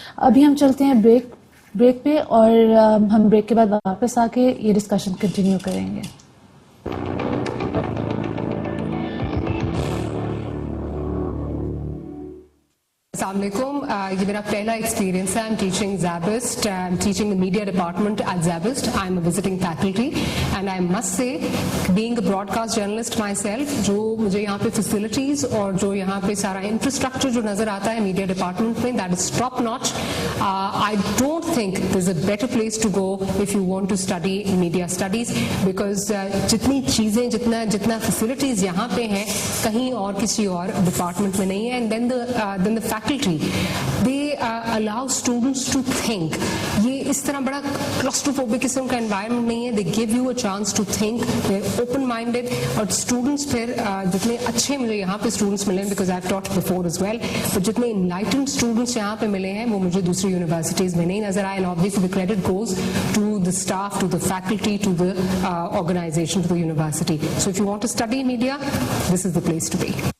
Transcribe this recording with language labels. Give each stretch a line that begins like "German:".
Urdu: ابھی ہم چلتے ہیں بریک پہ, اور ہم بریک کے بعد واپس آ کے یہ ڈسکشن کنٹینیو کریں گے. السلام علیکم. یہ میرا پہلا ایکسپیرینس ہے.
English: I'm teaching Zabist. I'm teaching the media department at Zabist. I'm a visiting faculty and I must say, being a broadcast journalist myself,
Urdu: جو مجھے یہاں پہ facilities اور جو یہاں پہ سارا infrastructure جو نظر آتا ہے media department میں,
English: that is top notch. I don't think there's a better place to go if you want to study media studies, because
Urdu: جتنی چیزیں جتنا facilities یہاں پہ ہیں کہیں اور کسی اور ڈپارٹمنٹ میں نہیں ہے.
English: And then the faculty, they allow students to think.
Urdu: یہ اس طرح بڑا claustrophobic قسم کا environment نہیں ہے.
English: They give you a chance to think. They're open minded.
Urdu: اور students پھر جتنے اچھے مجھے یہاں پہ students ملے ہیں,
English: because I've taught before as well, but
Urdu: جتنے enlightened students یہاں پہ ملے ہیں وہ مجھے دوسری یونیورسٹیز میں نہیں نظر آئے.
English: And obviously the credit goes to the staff, to the faculty, to the organization, to the university. So if you want to study media, this is the place to be.